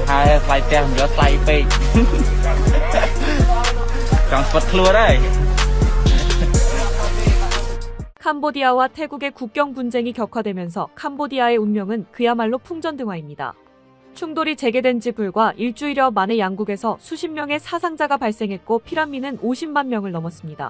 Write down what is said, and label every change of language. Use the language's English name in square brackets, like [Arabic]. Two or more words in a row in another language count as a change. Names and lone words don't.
[Khmer] ថ្លៃផ្ទះមិនយកថ្លៃពេកចង់ស្វិតខ្លួនហើយ [Korean] 캄보디아와 태국의 국경 분쟁이 격화되면서 캄보디아의 운명은 그야말로 풍전등화입니다. 충돌이 재개된 지 불과 일주일여 만에 양국에서 수십 명의 사상자가 발생했고 피난민은 50만 명을 넘었습니다.